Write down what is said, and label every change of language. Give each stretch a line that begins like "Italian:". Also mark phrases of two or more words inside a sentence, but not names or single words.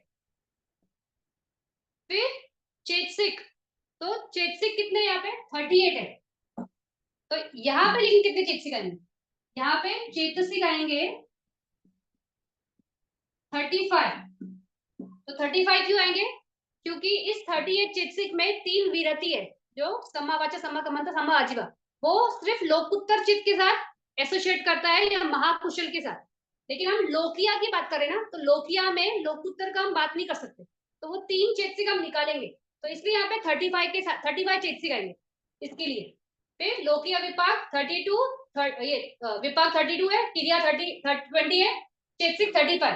Hindi: फिर चेतसिक, तो चेतसिक कितने यहाँ पे, 38 है। तो यहाँ पे लेकिन कितने चेतसिक आएंगे, यहाँ पे चेतसिक आएंगे 35। तो 35 क्यों आएंगे, क्योंकि इस 38 चित्सिक में 3 विरति है, जो
Pali: सम्मावाचक, सम्माकर्मंत, सम्मा आजीवा,
Hindi: वो सिर्फ
Pali: लोकुत्तर चित्त
Hindi: के साथ एसोसिएट करता है या महाकुशल के साथ। लेकिन हम लोकिया की बात करें ना, तो लोकिया में लोकुत्तर का हम बात नहीं कर सकते, तो वो 3 चेतसिक हम निकालेंगे, तो इसलिए यहाँ पे 35 के साथ 35 चेतसिक आएंगे इसके लिए। फिर
Pali: लोकिया विपाक
Hindi: 32, ये विपाक 32 है, क्रिया 20 है, चेतसिक 35।